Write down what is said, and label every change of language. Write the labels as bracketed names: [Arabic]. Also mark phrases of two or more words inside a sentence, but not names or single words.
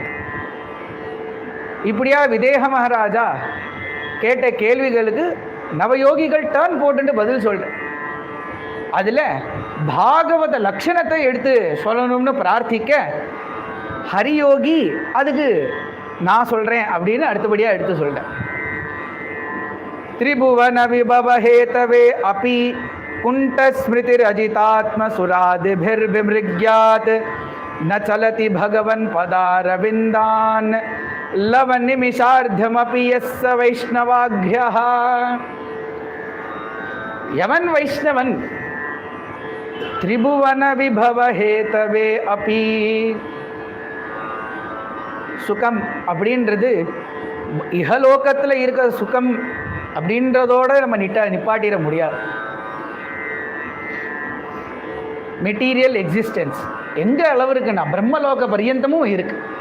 [Tamil] இப்படியா விதேக மகாராஜா கேட்ட கேள்விகளுக்கு நவயோகிகள் டர்ன் போட்டு பதில் சொல்ற. அதில் பாகவத லட்சணத்தை எடுத்து சொல்லணும்னு பிரார்த்திக்க ஹரியோகி அதுக்கு நான் சொல்கிறேன் அப்படின்னு அடுத்தபடியாக எடுத்து சொல்கிறேன். [Sanskrit] त्रिभुवन विभवहेतवे अपि कुण्ठस्मृतिरजितात्मसुरादिभिर्विमृग्यात् न चलति भगवन् पदारविन्दान् लवनिमिषार्धमपि यस्य वैष्णवाघ्यः. यमन् वैष्णवन् त्रिभुवन विभवहेतवे अपि [Tamil] சுகம் அப்படின்றது இகலோகத்தில் இருக்கிற சுகம் அப்படின்றதோட நம்ம நிப்பாட்டிட முடியாது. [English] material existence [Tamil] எங்க அளவு இருக்குன்னா பிரம்மலோக பரியந்தமும் இருக்கு.